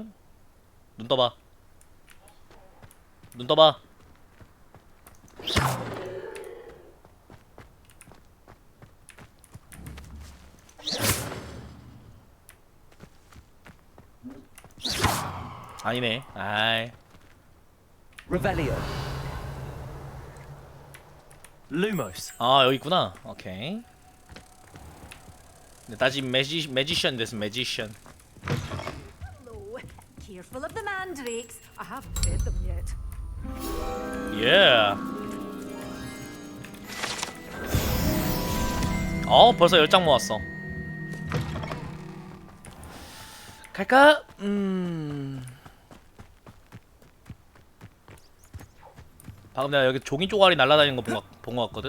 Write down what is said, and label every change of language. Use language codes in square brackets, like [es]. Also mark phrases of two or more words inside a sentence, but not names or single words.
[ko] 눈 떠봐. 눈 떠봐. 아니네. 아이. Revelio. Lumos. 여기 있구나. 오케이. 근데 다시 매지션 됐어. 매지션. [en] Hello. Careful of the mandrakes. I haven't fed them yet. [ko] 예. 벌써 10장 모았어. 갈까? 방금 내가 여기 종이 쪼가리 날아다니는 거 본 거 같거든?